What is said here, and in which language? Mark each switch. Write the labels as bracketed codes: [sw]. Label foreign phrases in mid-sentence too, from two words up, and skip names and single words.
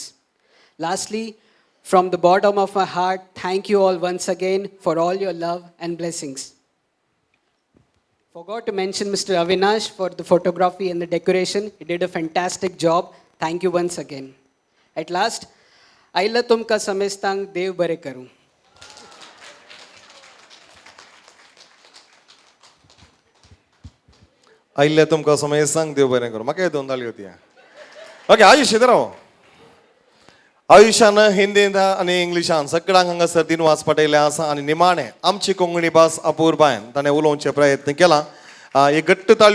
[en] Lastly, from the bottom of my heart, thank you all once again for all your love and blessings. Forgot to mention Mr. Avinash for the photography and the decoration. He did a fantastic job. Thank you once again. At last, [kok] Aila tumka samestang Dev bare karu. आयिल्ले तुमकां समय सांग देव बरें करूं म्हाका दोन ताळयो होती ओके आयुश इधर राव आयुशान हिंदींत आनी इंग्लिशान सगळ्यांक हांगासर दिन वास पटयले आसा आनी निमाणें आमची कोंकणी भास अपूर्बायन ताणें उलोवचे प्रयत्न केला एक घट्ट ताळयो